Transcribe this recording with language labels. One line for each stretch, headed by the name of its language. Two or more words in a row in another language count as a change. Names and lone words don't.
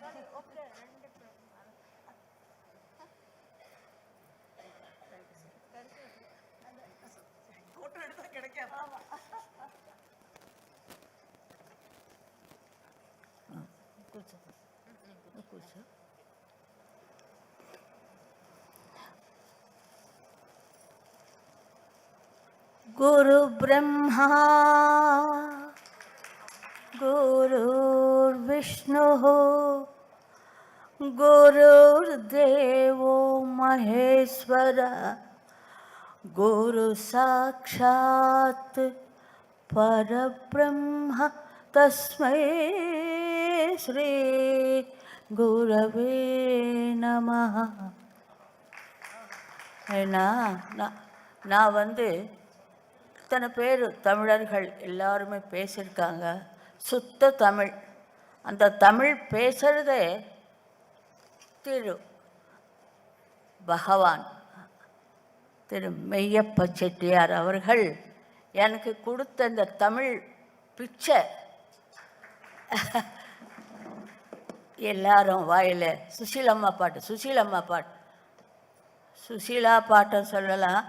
Tamil: போட்டோ எடுத்தா கிடைக்காது. கூச்சோ.
Sanskrit: गुरु ब्रह्मा गुरुर्विष्णु गुरुर्देवो महेश्वर गुरु साक्षात् परब्रह्म तस्मै श्री गुरवे नमः.
Tamil: நான் வந்து இத்தனை பேர் தமிழர்கள் எல்லாருமே பேசியிருக்காங்க. சுத்த தமிழ். அந்த தமிழ் பேசுகிறதே திரு பகவான் திரு மெய்யப்ப செட்டியார் அவர்கள் எனக்கு கொடுத்த இந்த தமிழ் பிச்சை எல்லாரும் வாயில் சுசீலம்மா பாட்டு சுசீலா பாட்டை சொல்லலாம்.